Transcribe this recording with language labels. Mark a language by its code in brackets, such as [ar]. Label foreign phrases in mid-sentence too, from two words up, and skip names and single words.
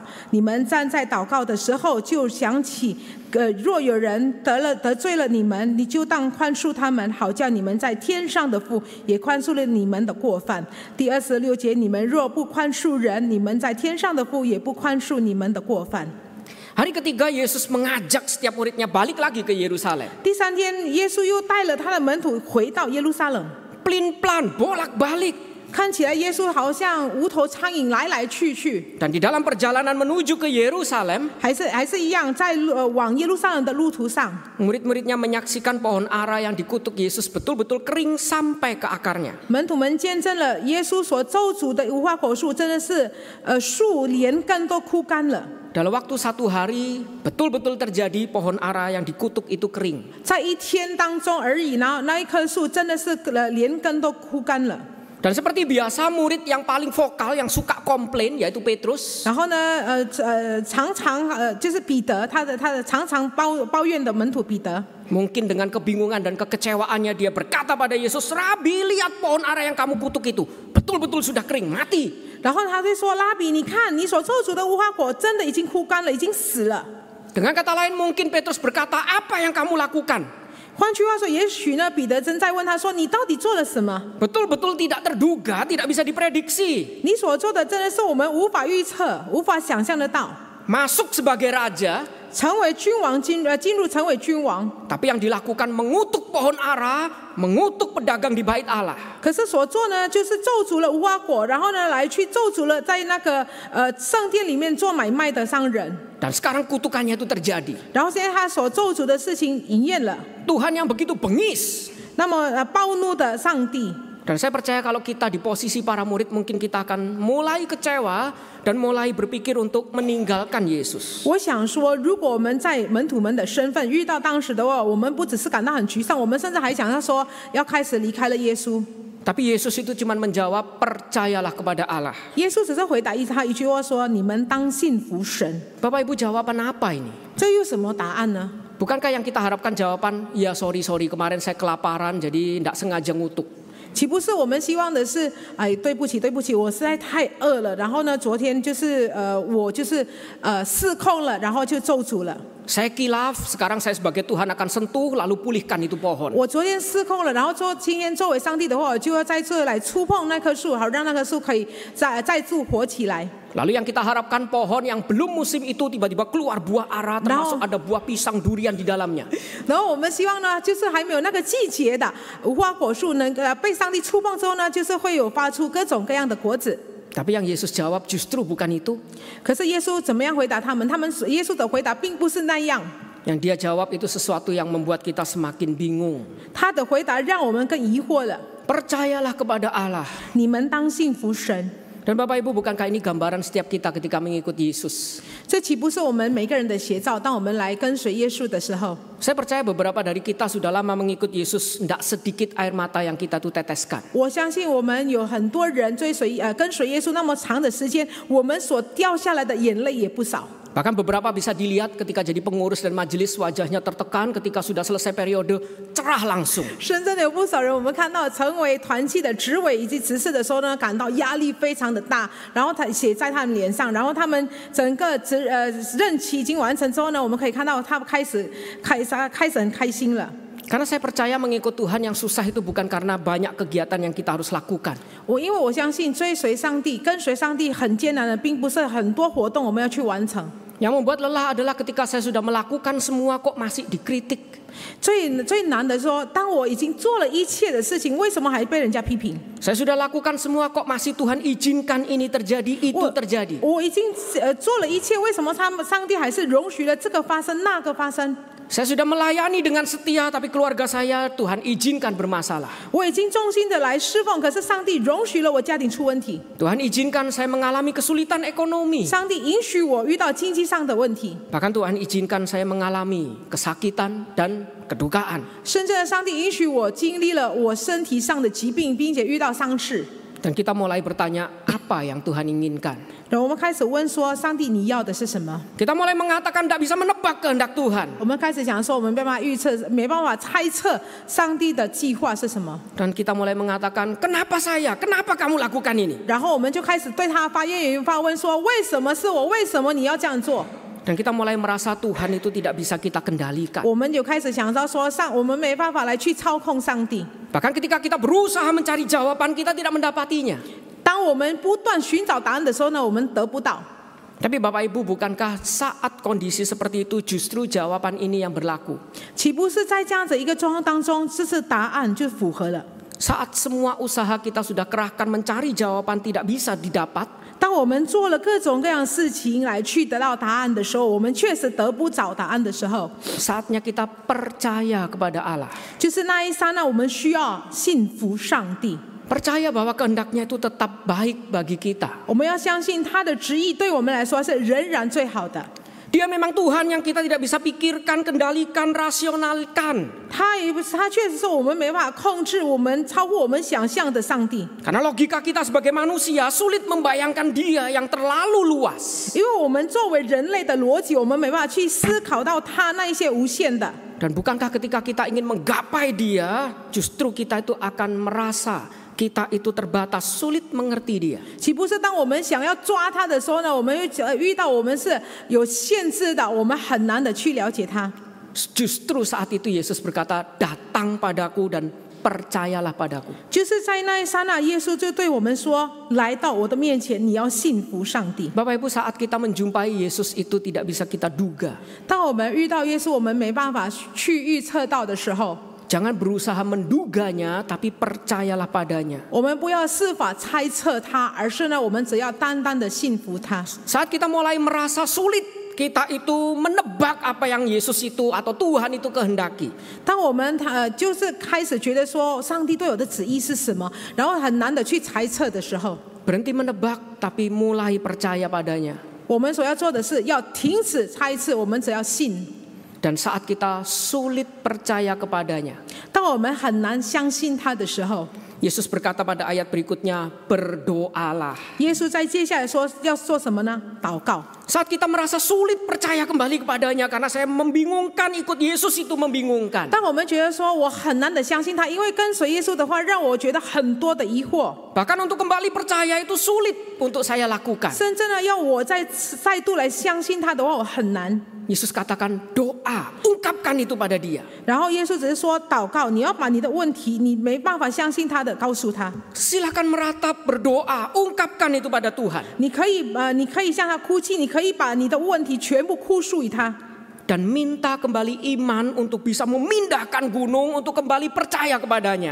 [zh] 你们站在祷告的时候，就想起。 若有人得罪了你们，你就当宽恕他们，好叫你们在天上的父也宽恕了你们的过犯。第26节，你们若不宽恕人，你们在天上的父也不宽恕你们的过犯。 [id] Hari ketiga Yesus mengajak setiap muridnya balik lagi ke Yerusalem. [zh] 第三天，耶稣又带了他的门徒回到耶路撒冷。 [id] Pelin-pelan, bolak-balik. [zh] 看起来耶稣好像无头苍蝇来来去去。 [id] Dan di dalam perjalanan menuju ke Yerusalem, [zh] 还是一样，在往耶路撒冷的路途上， [id] murid-muridnya menyaksikan pohon ara yang dikutuk Yesus betul-betul kering sampai ke akarnya. [zh] 门徒们见证了耶稣所咒诅的无花果树，真的是树连根都枯干了。 [id] Dalam waktu 1 hari, betul-betul terjadi pohon ara yang dikutuk itu kering. [zh] 在一天当中而已，然后那一棵树真的是连根都枯干了。 [id] Dan seperti biasa murid yang paling vokal yang suka komplain yaitu Petrus. [zh] 然后呢，常常就是彼得，他的常常抱怨的门徒彼得。 [id] Mungkin dengan kebingungan dan kekecewaannya dia berkata pada Yesus, "Rabi, lihat pohon ara yang kamu kutuk itu. betul-betul sudah kering, mati. [zh] 然后他就说：“拉比，你看你所咒诅的无花果真的已经枯干了，已经死了。” [id] Dengan kata lain mungkin Petrus berkata, apa yang kamu lakukan? [zh] 换句话说，也许呢，彼得正在问他说：“你到底做了什么？ [id] Betul-betul tidak terduga, tidak bisa diprediksi. [zh] 你所做的真的是我们无法预测、无法想象得到。 [id] Masuk sebagai raja, [zh] 成为君王，进入成为君王， [id] tapi yang dilakukan mengutuk pohon ara, mengutuk pedagang di bait Allah. [zh] 可是所做呢，就是咒诅了无花果，然后呢，来去咒诅了在那个圣殿里面做买卖的商人。 [id] Dan sekarang kutukannya itu terjadi. [zh] 然后现在他所咒诅的事情应验了。 [id] Tuhan yang begitu bengis. [zh] 那么暴怒的上帝。 [id] Dan saya percaya kalau kita di posisi para murid mungkin kita akan mulai kecewa dan mulai berpikir untuk meninggalkan Yesus. [zh] 我想说，如果我们在门徒们的身份遇到当时的话，我们不只是感到很沮丧，我们甚至还想要说要开始离开了耶稣。 [id] Tapi Yesus itu cuma menjawab, percayalah kepada Allah. [zh] 耶稣只是回答他一句话说：“你们当信服神。” [id] Bapak Ibu, jawaban apa ini? [zh] 这有什么答案呢？ [id] Bukankah yang kita harapkan jawaban, ya sorry kemarin saya kelaparan jadi tidak sengaja ngutuk. [zh] 岂不是我们希望的是，哎，对不起，我实在太饿了，然后呢，昨天就是我就是失控了，然后就咒诅了。 [id] Saya kilaf, sekarang saya sebagai Tuhan akan sentuh lalu pulihkan itu pohon. [zh] 我昨天失控了，然后今天作为上帝的话，我就要在这来触碰那棵树，好让那棵树可以再度活起来。 [id] Lalu yang kita harapkan pohon yang belum musim itu tiba-tiba keluar buah ara, termasuk ada buah pisang durian di dalamnya. [zh] 然后我们希望呢，就是还没有那个季节的无花果树能被上帝触碰之后呢，就是会有发出各种各样的果子。 [id] Tapi yang Yesus jawab justru bukan itu. [zh] 可是耶稣怎么样回答他们？耶稣的回答并不是那样。 [id] Yang dia jawab itu sesuatu yang membuat kita semakin bingung. [zh] 他的回答让我们更疑惑了。 [id] Percayalah kepada Allah. [zh] 你们当信服神。 [id] Dan Bapak Ibu, bukankah ini gambaran setiap kita ketika mengikut Yesus? [zh] 这岂不是我们每个人的写照？当我们来跟随耶稣的时候， [id] Saya percaya beberapa dari kita sudah lama mengikut Yesus, tidak sedikit air mata yang kita tuh teteskan. [zh] 我相信我们有很多人跟随耶稣那么长的时间，我们所掉下来的眼泪也不少。 [id] Bahkan beberapa bisa dilihat ketika jadi pengurus dan majelis wajahnya tertekan, ketika sudah selesai periode cerah langsung. [zh] 深圳的有不少人，我们看到成为团契的执委以及执事的时候呢，感到压力非常的大，然后他写在他们脸上，然后他们整个任期已经完成之后呢，我们可以看到他们开始很开心了。 [id] Karena saya percaya mengikut Tuhan yang susah itu bukan karena banyak kegiatan yang kita harus lakukan. [zh] 因为我相信追随上帝、跟随上帝很艰难的，并不是很多活动我们要去完成。 [id] Yang membuat lelah adalah ketika saya sudah melakukan semua kok masih dikritik. [zh] 最难的说，当我已经做了一切的事情，为什么还被人家批评？ [id] Saya sudah lakukan semua kok masih Tuhan izinkan ini terjadi, itu terjadi. [zh] 我已经做了一切，为什么上帝还是容许了这个发生、那个发生？ [id] Saya sudah melayani dengan setia, tapi keluarga saya Tuhan izinkan bermasalah. [zh] 我已经忠心的来侍奉，可是上帝容许了我家庭出问题。 [id] Tuhan izinkan saya mengalami kesulitan ekonomi. [zh] 上帝允许我遇到经济上的问题。 [id] Bahkan Tuhan izinkan saya mengalami kesakitan dan kedukaan. [zh] 甚至上帝允许我经历了我身体上的疾病，并且遇到丧事。 [id] Dan kita mulai bertanya, apa yang Tuhan inginkan? [zh] 然后我们开始问说：上帝，你要的是什么？ [id] Kita mulai mengatakan tidak bisa menebak kehendak Tuhan. [zh] 我们开始讲说，我们没办法预测，没办法猜测上帝的计划是什么。 [id] Dan kita mulai mengatakan, kenapa saya? Kenapa kamu lakukan ini? [zh] 然后我们就开始对他发言语发问说：为什么是我？为什么你要这样做？ [id] Dan kita mulai merasa Tuhan itu tidak bisa kita kendalikan. [zh] 我们就开始想到说，我们没办法来去操控上帝。 [id] Bahkan ketika kita berusaha mencari jawaban, kita tidak mendapatinya. [zh] 当我们不断寻找答案的时候呢，我们得不到。 [id] Tapi Bapak Ibu, bukankah saat kondisi seperti itu justru jawaban ini yang berlaku? [zh] 岂不是在这样子一个状况当中，这是答案就符合了？ [id] Saat semua usaha kita sudah kerahkan mencari jawaban tidak bisa didapat, [zh] 当我们做了各种各样事情来去得到答案的时候，我们确实得不着答案的时候， [id] saatnya kita percaya kepada Allah. [zh] 就是那一刹那，我们需要信服上帝。 [id] Percaya bahwa kehendaknya itu tetap baik bagi kita. [zh] 我们要相信他的旨意对我们来说是仍然最好的。 [id] Dia memang Tuhan yang kita tidak bisa pikirkan, kendalikan, rasionalkan. [zh] 他确实是我们没办法控制，我们超乎我们想象的上帝。 [id] Karena logika kita sebagai manusia sulit membayangkan Dia yang terlalu luas. [zh] 因为我们作为人类的逻辑，我们没办法去思考到他那一些无限的。 [id] Dan bukankah ketika kita ingin menggapai Dia, justru kita itu akan merasa kita itu terbatas, sulit mengerti dia. [zh] 岂不是当我们想要抓他的时候呢，我们遇到我们是有限制的，我们很难的去了解他。 [id] Justru saat itu Yesus berkata, datang padaku dan percayalah padaku. [zh] 就是在那一刹那，耶稣就对我们说：“来到我的面前，你要信服上帝。” [id] Bapak Ibu, saat kita menjumpai Yesus itu tidak bisa kita duga. [zh] 当我们遇到耶稣，我们没办法去预测到的时候， [id] Jangan berusaha menduganya, tapi percayalah padanya. [zh] 我们不要设法猜测他，而是呢，我们只要单单的信服他。 [id] Saat kita mulai merasa sulit, kita itu menebak apa yang Yesus itu atau Tuhan itu kehendaki. [zh] 当我们就是开始觉得说上帝对我的旨意是什么，然后很难的去猜测的时候， [id] Berhenti menebak, tapi mulai percaya padanya. [zh] 我们所要做的是要停止猜测，我们只要信。 [id] Dan saat kita sulit percaya kepadanya, [zh] 当我们很难相信他的时候， [id] Yesus berkata pada ayat berikutnya, berdoalah. [zh] 耶稣在接下来说要做什么呢？祷告。 [id] Saat kita merasa sulit percaya kembali kepadanya karena saya membingungkan, ikut Yesus itu membingungkan. [zh] 当我们觉得说我很难的相信他，因为跟随耶稣的话让我觉得很多的疑惑， [id] Bahkan untuk kembali percaya itu sulit untuk saya lakukan. [zh] 甚至呢要我再度来相信他的话，我很难。 [id] Yesus katakan doa, ungkapkan itu pada dia. [zh] 然后耶稣只是说祷告，你要把你的问题，你没办法相信他的，告诉他。 [id] Silakan meratap, berdoa, ungkapkan itu pada Tuhan. [zh] 你可以向他哭泣，你可以把你的问题全部哭诉于他。 [id] Dan minta kembali iman untuk bisa memindahkan gunung, untuk kembali percaya kepadanya.